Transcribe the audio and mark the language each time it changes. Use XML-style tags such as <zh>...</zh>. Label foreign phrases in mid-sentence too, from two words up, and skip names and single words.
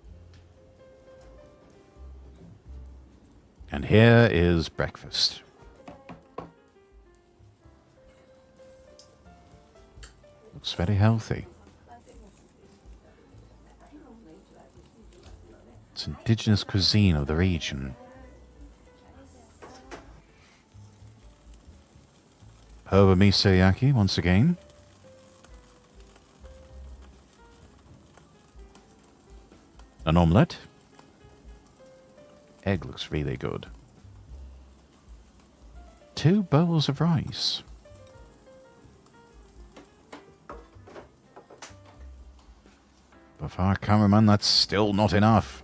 <en>And here is breakfast. Looks very healthy. It's indigenous cuisine of the region. Herba miso yaki once again. An omelette. Egg looks really good. 2 bowls of rice. But for our cameraman, that's still not enough.</en>